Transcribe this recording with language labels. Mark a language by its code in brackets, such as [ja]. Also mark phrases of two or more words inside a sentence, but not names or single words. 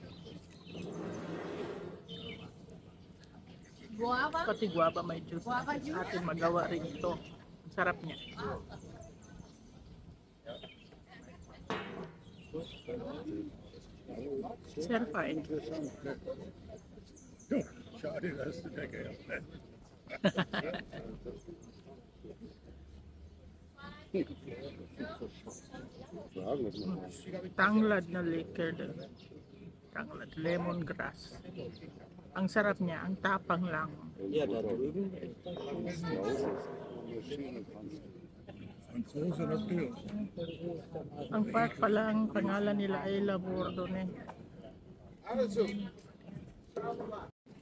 [tl] Pati guava may juice. Sa atin magawa rin ito. Sarap niya. [de] Sehr fein. Schade, dass du da gehabt. [tl] Tanglad na liquor din. Tanglad, lemongrass. Ang sarap niya, ang tapang lang. [de] Ja, da drüben. Franzose natürlich. [tl] Ang park pala, ang pangalan nila ay Labordone.